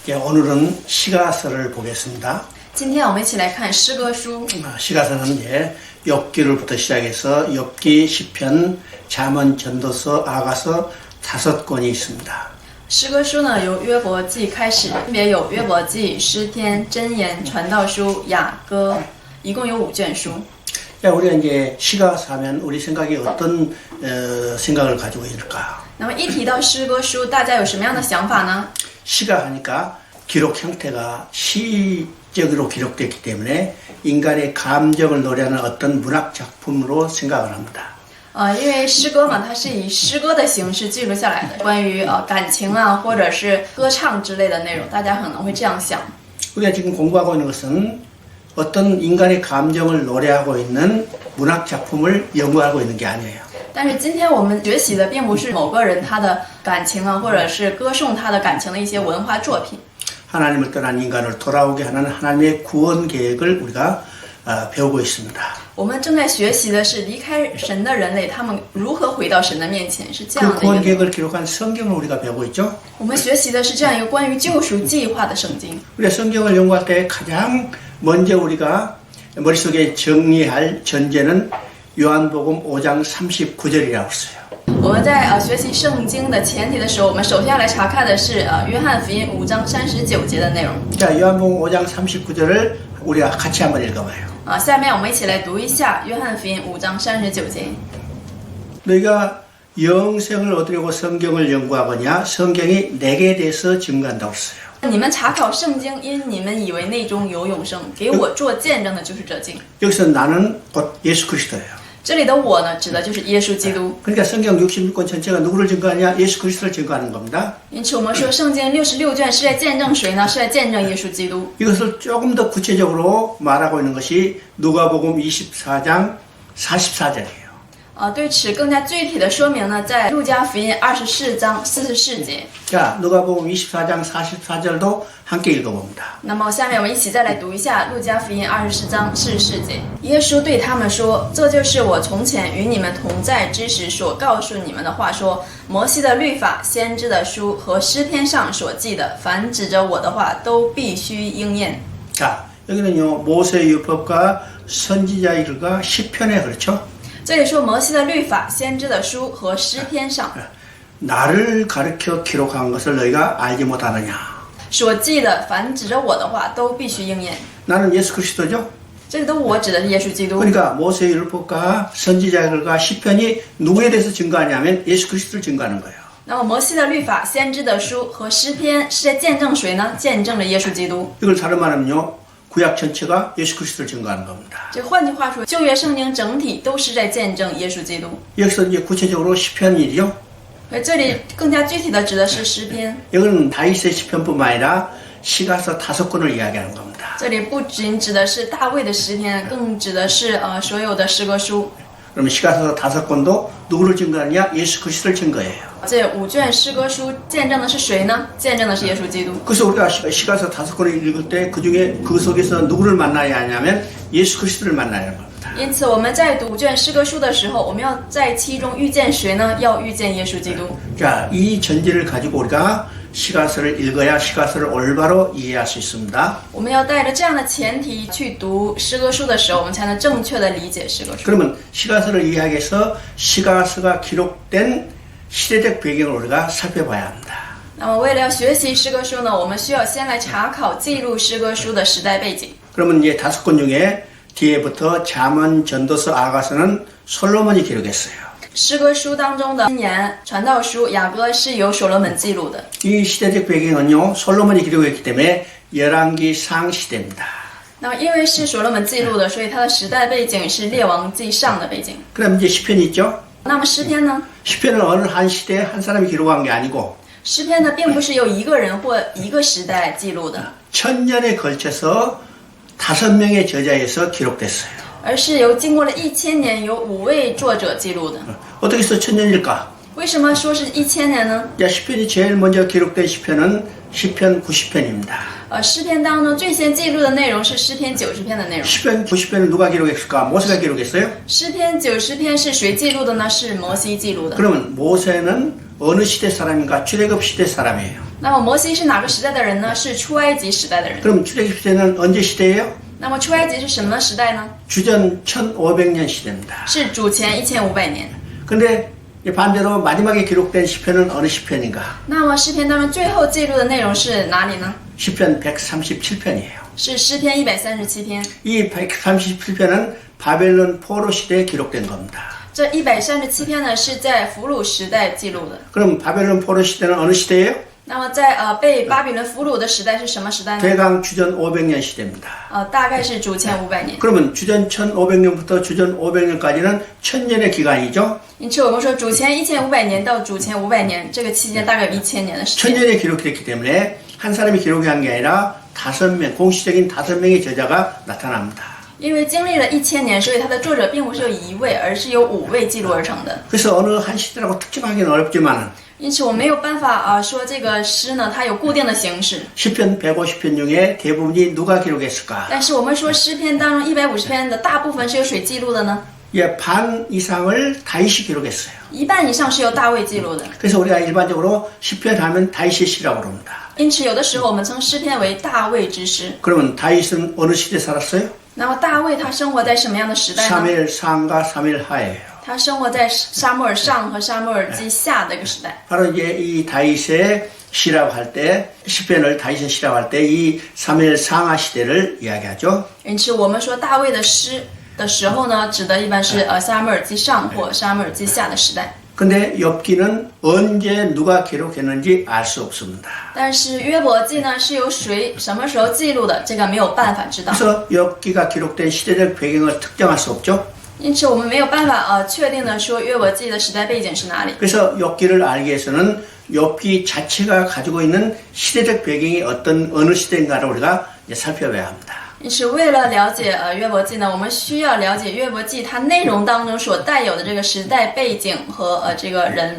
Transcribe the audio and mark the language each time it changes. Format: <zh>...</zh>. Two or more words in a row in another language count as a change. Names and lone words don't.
<ko>오늘은 시가서를 보겠습니다.</ko> <zh>今天我们一起来看诗歌书。</zh> <ko>시가서는 욥기를부터 시작해서 욥기, 시편, 잠언, 전도서, 아가서 5권이 있습니다.</ko> <zh>诗歌书呢，由约伯记开始，分别有约伯记、诗篇、箴言、传道书、雅歌，一共有5卷书。</zh> <ko>우리가 이제 시가서 하면 우리 생각이 어떤 생각을 가지고 있을까?</ko> <zh>那么一提到诗歌书，大家有什么样的想法呢？</zh> <ko>시가 하니까 기록 형태가 시적으로 기록됐기 때문에 인간의 감정을 노래하는 어떤 문학 작품으로 생각을 합니다.</ko> <zh>因为诗歌嘛，它是以诗歌的形式记录下来的，关于感情啊，或者是歌唱之类的内容，大家可能会这样想。</zh> <ko>우리가 지금 공부하고 있는 것은 어떤 인간의 감정을 노래하고 있는 문학 작품을 연구하고 있는 게 아니에요.</ko> <zh>但是今天我们学习的并不是某个人他的感情啊，或者是歌颂他的感情的一些文化作品。</zh> <ko>하나님을 떠난 인간을 돌아오게 하는 하나님의 구원 계획을 우리가 배우고 있습니다.</ko> <zh>我们正在学习的是离开神的人类，他们如何回到神的面前，是这样</zh> <ko>그</ko> <zh>的</zh> <ko>구원</ko> <zh>一个。</zh> <ko>계획을 기록한 성경을 우리가 배우고 있죠.</ko> <zh>我们学习的是这样一个关于救赎计划的圣经。</zh> <ko>우리가 성경을 연구할 때 가장 먼저 우리가 머릿속에 정리할 전제는 요한복음 5장 39절이라고 했어요.</ko> <zh>我们在学习圣经的前提的时候，我们首先要来查看的是约翰福音5章39节的内容。</zh> <ko>자, 요한복음 5장 39절을 우리가 같이 한번 읽어봐요.</ko> <zh>下面我们一起来读一下约翰福音5章39节。</zh> <ko>너희가 영생을 얻으려고 성경을 연구하거냐 성경이 내게 대해서 증거한다고 했어요.</ko> <zh>你们查考圣经，因你们以为内中有永生，给我做见证的就是这经。</zh> <ko>여기서 나는 곧 예수 그리스도예요.</ko> <zh>这里的我呢，指的就是耶稣基督。</zh> <ko>그러니까 성경 66권 전체가 누구를 증거하냐? 예수 그리스도를 증거하는 겁니다.</ko> <zh>因此，我们说圣经66卷是在见证谁呢？是在见证耶稣基督。</zh> <ko>이것을 조금 더 구체적으로 말하고 있는 것이 누가복음 24장 44절이에요.</ko> <zh>对此更加具体的说明呢，在路加福音24章44节。</zh> <ko>자, 누가복음 24장 44절도 함께 읽어봅니다.</ko> <zh>那么下面我们一起再来读一下路加福音24章44节。耶稣对他们说：“这就是我从前与你们同在之时所告诉你们的话说，摩西的律法、先知的书和诗篇上所记的，凡指着我的话，都必须应验。”</zh> <ko>자, 여기는요 모세 율법과 선지자 일과 시편에 그렇죠?</ko> <zh>这里说摩西的律法、先知的书和诗篇上</zh> <ko>나를 가르쳐 기록한 것을 너희가 알지 못하느냐?</ko> <zh>所记的，凡指着我的话，都必须应验。</zh> <ko>나는 예수 그리스도죠.</ko> <zh>这里的我指的是耶稣基督。</zh> <ko>그러니까 모세 율법과 선지자들과 시편이 누구에 대해서 증거하냐면 예수 그리스도를 증거하는 거예요.</ko> <zh>那么摩西的律法、先知的书和诗篇是在见证谁呢？见证着耶稣基督。</zh> <ko>이걸 다른 말하면요 구약 전체가 예수 그리스도를 증거하는 겁니다.</ko> <zh>这换句话说，旧约圣经整体都是在见证耶稣基督。</zh> <ko>여기서 이제 구체적으로 시편이죠.</ko> <zh>而这里更加具体的指的是诗篇。</zh> <ko>이건 다윗의 시편뿐만 아니라 시가서 5권을 이야기하는 겁니다.</ko> <zh>这里不仅指的是大卫的诗篇，更指的是所有的诗歌书。</zh> <ko>그러면 시가서 5권도 누구를 증거하느냐? 예수 그리스도를 증거해요.</ko> <zh>这5卷诗歌书见证的是谁呢？见证的是耶稣基督。</zh> <ko>그래서 우리가 시가서 5권을 읽을 때 그중에 그 속에서 누구를 만나야 하냐면 예수 그리스도를 만나야 합니다.</ko> <zh>因此我们在读5卷诗歌书的时候，我们要在其中遇见谁呢？要遇见耶稣基督。</zh> <ko>자, 이 전제를 가지고 우리가 시가서를 읽어야 시가서를 올바로 이해할 수 있습니다.</ko> <zh>我们要带着这样的前提去读诗歌书的时候，我们才能正确的理解诗歌书。</zh> <ko>그러면 시가서를 이해하기 위해서 시가서가 기록된 시대적 배경을 우리가 살펴봐야 합니다.</ko> <zh>那么为了要学习诗歌书呢，我们需要先来查考记录诗歌书的时代背景。</zh> <ko>그러면 이제 5권 중에 뒤에부터 잠언, 전도서, 아가서는 솔로몬이 기록했어요.</ko> <zh>诗歌书当中的箴言、传道书、雅歌是由所罗门记录的。</zh> <ko>이 시대적 배경은요 솔로몬이 기록했기 때문에 열왕기 상 시대입니다.</ko> <zh>那么因为是所罗门记录的，所以它的时代背景是列王记上的背景。</zh> <ko>그럼 이제 시편이 있죠?</ko> <zh>那么诗篇呢？</zh> <ko>시편은 어느 한 시대에 한 사람이 기록한 게 아니고</ko> <zh>诗篇呢，并不是由一个人或一个时代记录的，</zh> <ko>천년에 걸쳐서 5명의 저자에서 기록됐어요.</ko> <zh>而是由经过了1000年，由5位作者记录的。</zh> <ko>어떻게 해서 천년일까?</ko> <zh>为什么说是1000年呢？</zh> <ko>야, 시편이 제일 먼저 기록된 시편은 시편 90편입니다.</ko> <zh>诗篇当中最先记录的内容是诗篇90篇的内容。</zh> <ko>시편 90편을 누가 기록했을까? 모세가 기록했어요?</ko> <zh>诗篇90篇是谁记录的呢？是摩西记录的。</zh> <ko>그러면 모세는 어느 시대 사람인가? 출애굽 시대 사람이에요.</ko> <zh>那么摩西是哪个时代的人呢？是出埃及时代的人。</zh> <ko>그럼 출애굽 시대는 언제 시대예요?</ko> <zh>那么出埃及是什么时代呢？</zh> <ko>주전 1500년 시대입니다.</ko> <zh>是主前1500年。</zh> <ko>근데 반대로 마지막에 기록된 시편은 어느 시편인가?</ko> <zh>那么诗篇当中最后记录的内容是哪里呢？</zh> <ko>시편 137편이에요.</ko> <zh>是诗篇137篇。</zh> <ko>이 137편은 바벨론 포로 시대에 기록된 겁니다.</ko> <zh>这137篇呢是在俘虏时代记录的。</zh> <ko>그럼 바벨론 포로 시대는 어느 시대예요?</ko> <zh>那么在被巴比伦俘虏的时代是什么时代呢？</zh> <ko>대강 주전 500년 시대입니다.</ko> <zh>大概是主前500年。</zh> <ko>그러면 주전 1500년부터 주전 500년까지는 1000년의 기간이죠.</ko> <zh>因此我们说主前1500年到主前500年这个期间大概有1000年的时间。</zh> <ko>1000년에 기록이 됐기 때문에 한 사람이 기록한 게 아니라 5명, 공식적인 5명의 저자가 나타납니다.</ko> <zh>因为经历了1000年，所以它的作者并不是由1位，而是由5位记录而成的。</zh> <ko>그래서 어느 한 시대라고 특정하기는 어렵지만</ko> <zh>因此我没有办法说这个诗呢它有固定的形式。</zh> <ko>시편 150편 중에 대부분이 누가 기록했을까?</ko> <zh>但是我们说诗篇当中150篇的大部分是由谁记录的呢？</zh> <ko>예, 반 이상을 다윗이 기록했어요.</ko> <zh>一半以上是由大卫记录的。</zh> <ko>그래서 우리가 일반적으로 시편 하면 다윗의 시라고 그럽니다.</ko> <zh>因此有的时候我们称诗篇为大卫之诗。</zh> <ko>그러면 다윗은 어느 시대에 살았어요?</ko> <zh>那么大卫他生活在什么样的时代呢？</zh> <ko>사무엘 상과 사무엘 하예요.</ko> <zh>他生活在撒母耳上和撒母耳记下的一个时代。</zh> <ko>바로 이제 이 다윗의 시라고 할 때, 시편을 다윗의 시라고 할 때 이 사무엘 상하 시대를 이야기하죠.</ko> <zh>因此我们说大卫的诗的时候呢，指的一般是撒母耳记上或撒母耳记下的时代。</zh> <ko>근데 엽기는 언제 누가 기록했는지 알 수 없습니다.</ko> <zh>但是约伯记呢是由谁什么时候记录的，这个没有办法知道。</zh> <ko>그래서 엽기가 기록된 시대적 배경을 특정할 수 없죠.</ko> <zh>因此我们没有办法确定的说约伯记的时代背景是哪里。</zh> <ko>그래서 엽기를 알기 위해서는 엽기 자체가 가지고 있는 시대적 배경이 어느 시대인가를 우리가 이제 살펴봐야 합니다.</ko> <zh>因此为了了解约伯记呢，我们需要了解约伯记它内容当中所带有的这个时代背景和这个人。</zh>